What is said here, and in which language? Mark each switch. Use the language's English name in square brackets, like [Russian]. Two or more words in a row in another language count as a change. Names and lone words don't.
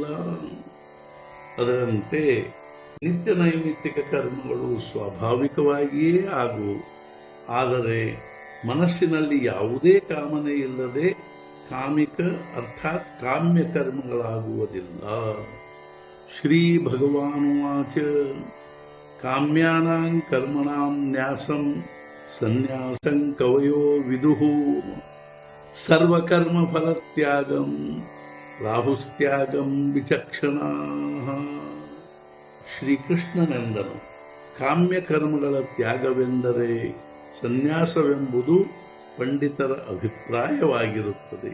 [Kannada] ಅದರಂತೆ ನಿತ್ಯ ನೈಮಿತ್ತಿಕ ಕರ್ಮಗಳು ಸ್ವಾಭಾವಿಕವಾಗಿಯೇ ಆಗುವು, ಆದರೆ ಮನಸ್ಸಿನಲ್ಲಿ ಯಾವುದೇ ಕಾಮನೆ ಇಲ್ಲದೆ ಕಾಮಿಕ ಅರ್ಥಾತ್ ಕಾಮ್ಯ ಕರ್ಮಗಳಾಗುವುದಿಲ್ಲ. [Sanskrit] ಶ್ರೀ ಭಗವಾನುವಾಚ ಕಾಮ್ಯಾನಾಂ ಕರ್ಮಣಾಂ ನ್ಯಾಸಂ ಸನ್ಯಾಸಂ ಕವಯೋ ವಿದುಃ ಸರ್ವಕರ್ಮ ಫಲತ್ಯಾಗಂ ರಾಹುಸ್ತ್ಯಾಗಂ ವಿಚಕ್ಷಣಾಃ. [Kannada] ಶ್ರೀಕೃಷ್ಣನೆಂದನು, ಕಾಮ್ಯ ಕರ್ಮಗಳ ತ್ಯಾಗವೆಂದರೆ ಸನ್ಯಾಸವೆಂಬುದು ಪಂಡಿತರ ಅಭಿಪ್ರಾಯವಾಗಿರುತ್ತದೆ.